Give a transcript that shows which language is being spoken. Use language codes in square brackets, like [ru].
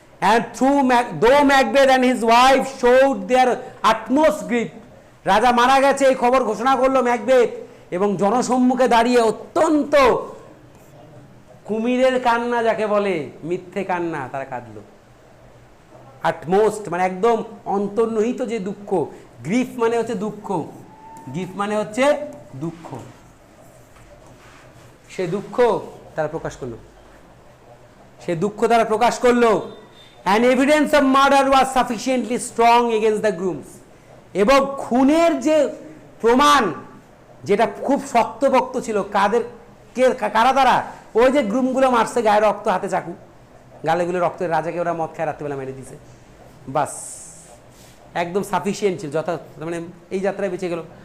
[en] And though Macbeth and his wife showed their utmost grief, [bn] রাজা মারা গেছে এই খবর ঘোষণা করলো ম্যাকবেথ, এবং জনসম্মুখে দাঁড়িয়ে অত্যন্ত কুমিরের কান্না যাকে বলে, মিথ্যে কান্না, তারা কাঁদলো। আটমোস্ট মানে একদম অন্তর্নিহিত যে দুঃখ, গ্রিফ মানে হচ্ছে দুঃখ, গ্রিফ মানে হচ্ছে দুঃখ, সে দুঃখ তারা প্রকাশ করলো, সে দুঃখ তারা প্রকাশ করলো। [en] And evidence of murder was sufficiently strong against the grooms. [bn] এবং খুনের যে প্রমাণ, যেটা খুব শক্তপোক্ত ছিল, কারা তারা, ওই যে গ্রুমগুলো মারছে, গায়ে রক্ত, হাতে চাকু, গালেগুলো রক্ত, রাজাকে ওরা মদ খায় রাত্রিবেলা মেরে দিছে, বাস একদম সাফিসিয়েন্ট ছিল, মানে এই যাত্রায় বেঁচে গেল।